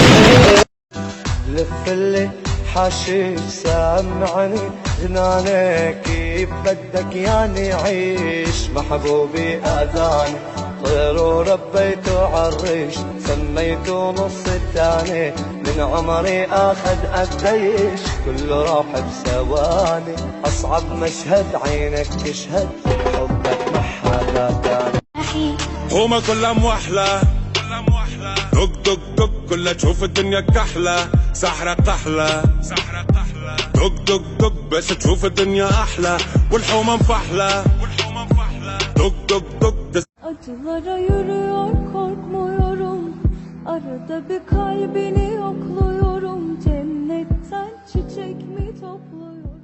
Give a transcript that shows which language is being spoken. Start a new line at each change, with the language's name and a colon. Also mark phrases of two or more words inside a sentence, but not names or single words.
Arabic: لف اللي حاشيك سامعني جنانك، كيف بدك يعني عيش محبوبي اذاني، طير وربيته عالريش سميته نص الثاني، من عمري اخذ قديش كله راح بثواني، اصعب مشهد عينك تشهد حبك مع حدا تاني. هما كلها موحلة دق دق دق كلها تشوف الدنيا كحلة، سحرة قحلة دق دق دق بس تشوف الدنيا أحلى، والحومة مفحلة دق دق دق.
Turkish: Acılara yürüyor korkmuyorum, arada bir kalbini yokluyorum, cennetten çiçek mi topluyorum.